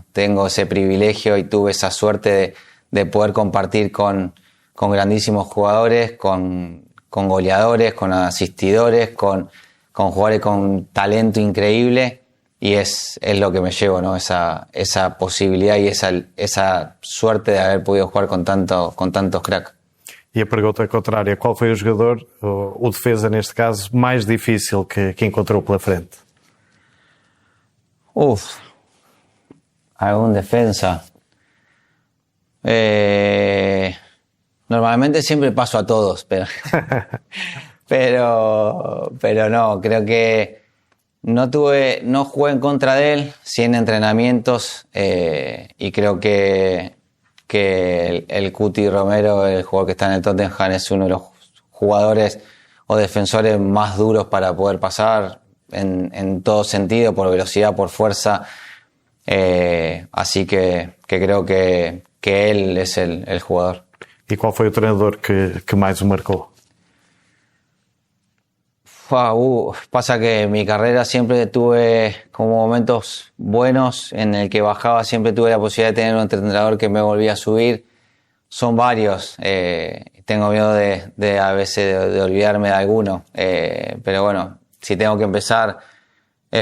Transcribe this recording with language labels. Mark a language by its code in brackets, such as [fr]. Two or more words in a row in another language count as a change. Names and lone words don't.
[es] Tengo ese privilegio y tuve esa suerte de poder compartir con grandísimos jugadores, con goleadores, con asistidores, con jugadores con talento increíble, y es lo que me llevo, ¿no? Esa posibilidad y esa suerte de haber podido jugar con tantos cracks. [pt] E a pergunta contrária, qual foi o jogador, o defesa neste caso, mais difícil que encontrou pela frente? [es] Algún defensa. Normalmente siempre paso a todos, pero no, creo que no jugué en contra de él, sí en entrenamientos, y creo que el Cuti Romero, el jugador que está en el Tottenham, es uno de los jugadores o defensores más duros para poder pasar en todo sentido, por velocidad, por fuerza. Así que creo que él es el jugador. [pt] E qual foi o treinador que mais o marcou? [es] Pasa que en mi carrera siempre tuve como momentos buenos en el que bajaba, siempre tuve la posibilidad de tener un entrenador que me volvía a subir. Son varios, tengo miedo de a veces de olvidarme de alguno, pero bueno, si tengo que empezar es